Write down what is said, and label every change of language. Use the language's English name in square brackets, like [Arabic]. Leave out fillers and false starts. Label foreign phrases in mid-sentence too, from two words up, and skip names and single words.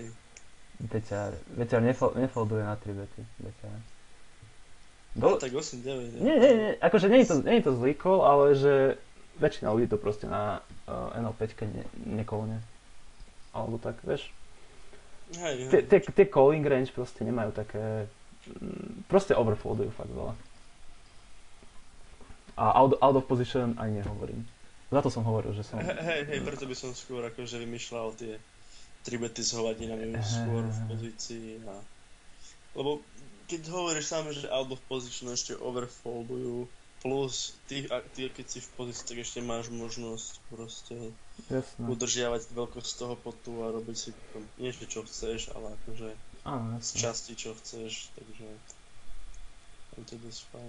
[Slovak] Beťar nefolduje na 3 bety. Beťar. No tak 8-9. Nie, akože nie je to zlý call, ale že väčšina ľudí to proste na NL5 nekolne. Alebo tak, vieš. Tie [English] calling range [Slovak] proste nemajú také... Proste overfoldujú fakt veľa. A [English] out of position [Slovak] ani nehovorím. Za to som hovoril, že som... Hej, preto by som skôr akože vymýšľal tie 3 bety s hovadinami skôr v pozícii a... Lebo keď hovoríš sám, že [English] out of position [Slovak] ešte overfoldujú, plus ty keď si v pozícii, tak ešte máš možnosť proste udržiavať veľkosť toho potu a robiť si niečo, čo chceš, ale akože z časti, čo chceš, takže to je dosť fajn.